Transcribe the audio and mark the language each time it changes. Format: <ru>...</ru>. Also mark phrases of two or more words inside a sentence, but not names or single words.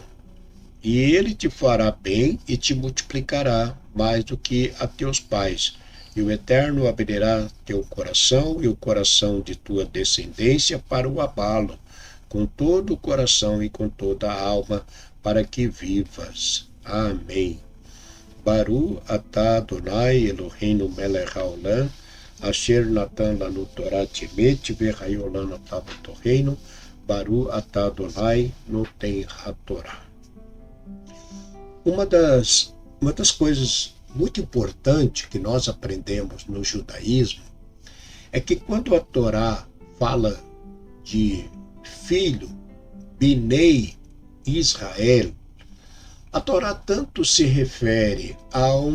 <pt>E ele te fará bem e te multiplicará mais do que a teus pais. E o Eterno abrirá teu coração e o coração de tua descendência para o abalo, com todo o coração e com toda a alma, para que vivas. Amém.</pt> <he>ברוך אתה אדוני אלוהינו מלך העולם אשר נתן לנו תורה תמת והיולם אתה בתורינו. ברוך אתה אדוני נותן התורה.</he> <pt>Uma das coisas muito importantes que nós aprendemos no judaísmo é que quando a Torá fala de filho,</pt> <he>בני ישראל,</he> <pt>a Torá tanto se refere a</pt>